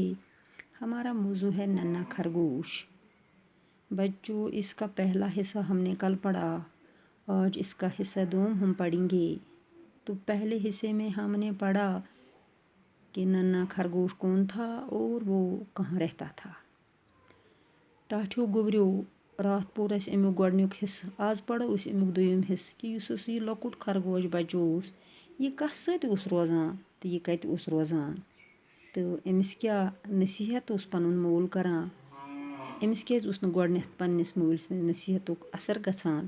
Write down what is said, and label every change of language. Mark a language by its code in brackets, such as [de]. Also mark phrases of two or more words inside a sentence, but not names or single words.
[ur] ہمارا موضوع ہے ننھا خرگوش۔ بچوں، اس کا پہلا حصہ ہم نے کل پڑھا، آج اس کا حصہ 2 ہم پڑھیں گے. تو پہلے حصے میں ہم نے پڑھا کہ ننھا خرگوش کون تھا اور وہ کہاں رہتا تھا. [ks] टाठियो गोबरियो रात पोर अस अमुक गोडनुक हिस्सा, आज पढ़ो अस अमुक दोयम हिस्सा कि युस यह लकुट खरगोश बच्चो यह कस सत रोजान तो यह कत रोजान तो अमिस क्या नसीहत पनुन मोल करान, अमिस क्या गोडनेथ पन्निस मोल नसीहतुक असर गछान।